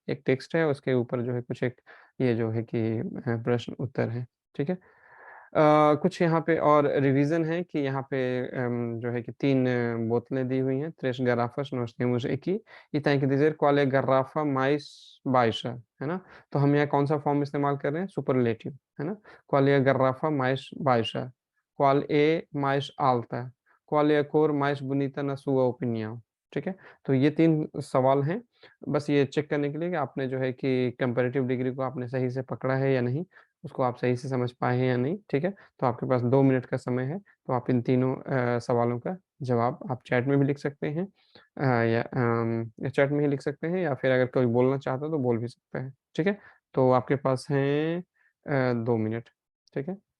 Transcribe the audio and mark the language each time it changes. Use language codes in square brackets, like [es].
[hi] एक टेक्स्ट है उसके ऊपर जो है कुछ एक ये जो है कि प्रश्न उत्तर है, ठीक है? कुछ यहाँ पे और रिवीज़न है कि यहाँ पे जो है कि 3 बोतलें दी हुई हैं, [pt] 3 garrafas nós temos aqui e tem que dizer qual é a garrafa mais baixa, [hi] है ना? तो हम यहाँ कौन-सा फॉर्म इस्तेमाल कर रहे हैं? सुपरलेटिव, है ना? [pt] Qual é a garrafa mais baixa? Qual é mais alta? Qual é a cor mais bonita na sua opinião? [hi] ठीक है? तो ये 3 सवाल हैं, बस ये चेक करने के लिए कि आपने जो है कि कंपैरेटिव डिग्री को आपने सही से पकड़ा है या नहीं, उसको आप सही से समझ पाए हैं या नहीं, ठीक है? तो आपके पास 2 मिनट का समय है, तो आप इन तीनों सवालों का जवाब आप चैट में भी लिख सकते हैं या चैट में ही लिख सकते हैं या फिर अगर कोई बोलना चाहता है तो बोल भी सकता है, ठीक है? तो आपके पास हैं 2 मिनट, ठीक है?